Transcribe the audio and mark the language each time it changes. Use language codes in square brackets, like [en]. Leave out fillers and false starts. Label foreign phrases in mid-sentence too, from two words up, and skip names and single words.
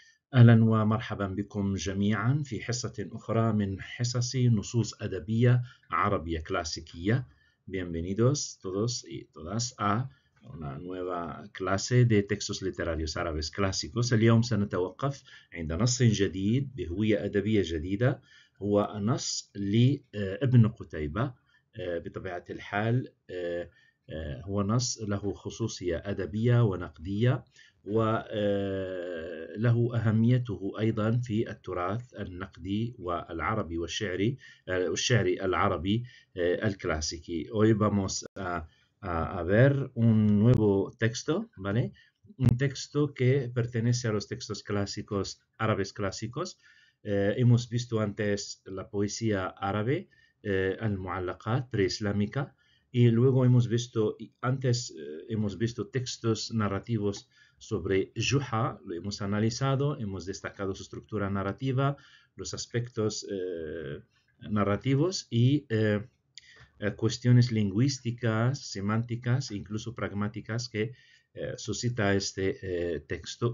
[ar] أهلا ومرحبا بكم جميعا في حصة أخرى من حصص نصوص أدبية عربية كلاسيكية. [es] Bienvenidos todos y todas a una nueva clase de textos literarios árabes clásicos. [ar] اليوم سنتوقف عند نص جديد بهوية أدبية جديدة، هو نص لابن قتيبة. بطبيعة الحال هو نص له خصوصية أدبية ونقدية، وله أهميته أيضا في التراث النقدي والعربي والشعري العربي الclásico. [es] Hoy vamos a ver un nuevo texto, ¿vale? Un texto que pertenece a los textos clásicos, árabes clásicos. Hemos visto antes la poesía árabe, al-Mu'allaqat, preislámica, y luego hemos visto textos narrativos sobre Juha, lo hemos analizado, hemos destacado su estructura narrativa, los aspectos narrativos y cuestiones lingüísticas, semánticas e incluso pragmáticas que suscita este texto.